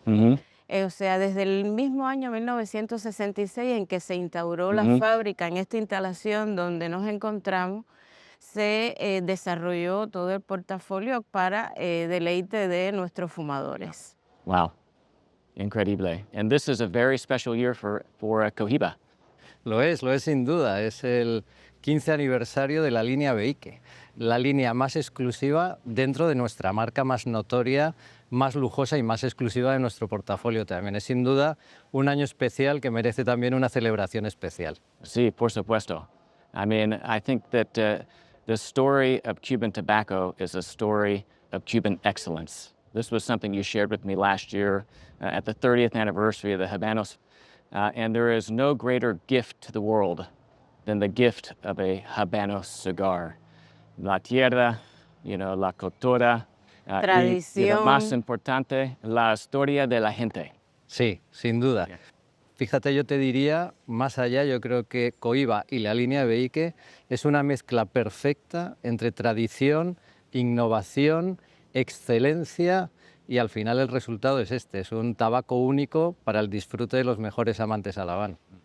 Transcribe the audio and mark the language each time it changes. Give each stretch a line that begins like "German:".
Spanish: Mm-hmm. O sea, desde el mismo año 1966 en que se instauró la fábrica, en esta instalación donde nos encontramos, se desarrolló todo el portafolio para deleite de nuestros fumadores. Wow, increíble.
English: And this is a very special year for Cohiba.
Spanish: Lo es sin duda. Es el 15 aniversario de la línea Behique, la línea más exclusiva dentro de nuestra marca más notoria, más lujosa y más exclusiva de nuestro portafolio también. Es sin duda un año especial que merece también una celebración especial. Sí, por supuesto.
English: I mean, I think that the story of Cuban tobacco is a story of Cuban excellence. This was something you shared with me last year at the 30th anniversary of the Habanos. And there is no greater gift to the world than the gift of a Habanos cigar.
Spanish: La tierra, la cultura, y lo más Tradición. importante, la historia de la gente. Sí, sin duda.
English: Yeah.
Spanish: Fíjate, yo te diría, más allá, yo creo que Cohiba y la línea Beike es una mezcla perfecta entre tradición, innovación, excelencia y al final el resultado es este, es un tabaco único para el disfrute de los mejores amantes a la Habana.